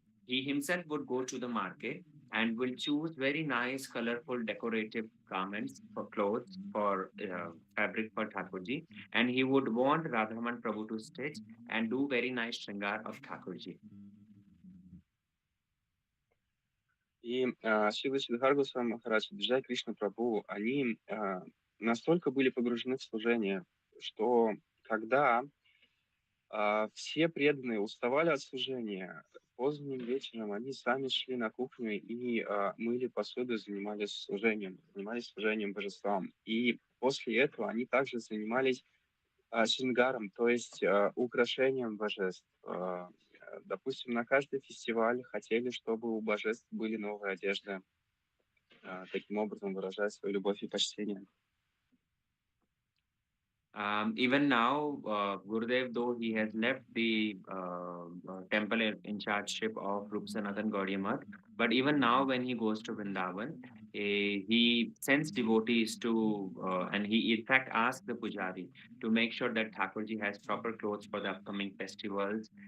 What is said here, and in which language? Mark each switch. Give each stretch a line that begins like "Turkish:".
English: He himself would go to the market and will choose very nice, colorful, decorative garments for clothes, for fabric for Thakurji, and he would want Radharaman Prabhu to stitch and do very nice shringar of Thakurji.
Russian: И Шрила Шридхар Госвами Махарадж, Джай Кришна Прабху, они настолько были погружены в служение, что когда все преданные уставали от служения, поздним вечером они сами шли на кухню и мыли посуду, занимались служением божествам. И после этого они также занимались шингаром, то есть украшением божеств. Допустим, на каждый фестиваль хотели, чтобы у божеств были новые одежды, таким образом выражая свою любовь и почтение.
English: Even now, Gurudev, though he has left the temple in chargeship of Rupa Sanatan Gaudiya Math, but even now when he goes to Vrindavan, he sends devotees to, and he in fact asks the pujari to make sure that Thakurji has proper clothes for the upcoming festivals.